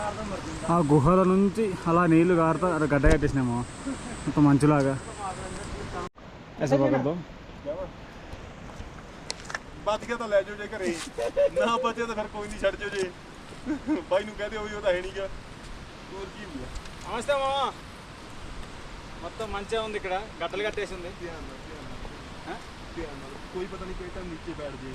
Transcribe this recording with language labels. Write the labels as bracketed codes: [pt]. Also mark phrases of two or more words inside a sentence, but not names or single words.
[te] ఆ గుహల నుంచి అలా నీళ్లు కారుతా గడ్డ కట్టేసినామో అంత మంచులాగా. [pa] ਬਚ ਗਿਆ ਤਾਂ ਲੈ ਜਾਓ ਜੇ ਘਰੇ, ਨਾ ਬਚੇ ਤਾਂ ਫਿਰ ਕੋਈ ਨਹੀਂ, ਛੱਡ ਜਾਓ ਜੇ ਬਾਈ ਨੂੰ ਕਹਦੇ ਹੋਈ ਉਹ ਤਾਂ ਹੈ ਨਹੀਂਗਾ, ਹੋਰ ਕੀ ਹੁੰਦਾ. [te] నమస్తే మామ, మొత్తం మంచిగా ఉంది ఇక్కడ, గడ్డలు కట్టేసి ఉంది. [hi] कोई पता नहीं कोई टाइम नीचे बैठ जाए.